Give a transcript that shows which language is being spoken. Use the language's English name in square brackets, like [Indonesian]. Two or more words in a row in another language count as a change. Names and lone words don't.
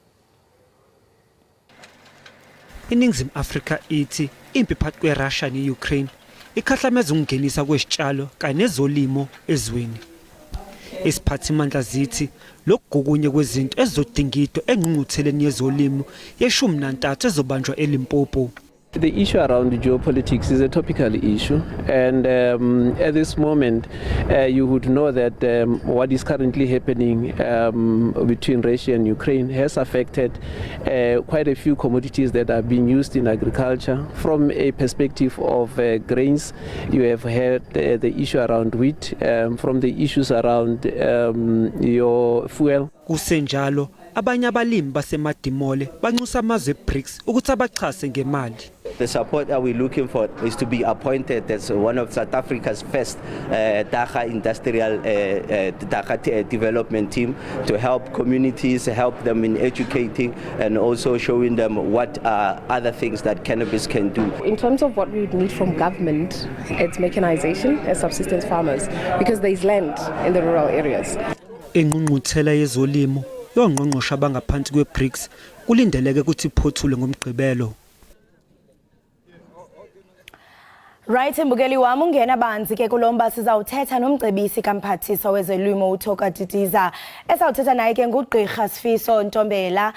[Zulu] INingizimu Afrika ithi impi phakathi kweRussia neUkraine ikhahlameza ukungenisa kwesitshalo kanye nezolimo ezweni. Isiphathimandla zithi lokugugunye kwezinto ezizodingidwa engqungqutheleni yezolimo ye-13 ezobanjwa eLimpopo. [English] The issue around geopolitics is a topical issue, and at this moment you would know that what is currently happening between Russia and Ukraine has affected quite a few commodities that are being used in agriculture. From a perspective of grains, you have had the issue around wheat, from the issues around your fuel. [Zulu] Kusenjalo abanye abalimi basemadimole banxusa amazwe eBRICS ukuthi abaxhase ngemali. [English] The support that we're looking for is to be appointed as one of South Africa's first Dagga industrial Dagga development team to help communities, help them in educating and also showing them what other things that cannabis can do. In terms of what we would need from government, it's mechanization as subsistence farmers because there is land in the rural areas. [Zulu] Engqungquthela yezolimo yongqongqosha abangaphansi kweBRICS kulindeleke ukuthi iphothule ngomgqibelo. Right mbukeli wami ungena banzi ke kulomba sizawuthetha nomcebisi kamphathiswa wezolimo uThoka Didiza esawuthetha naye ke ngugqirha Sifiso Ntombela.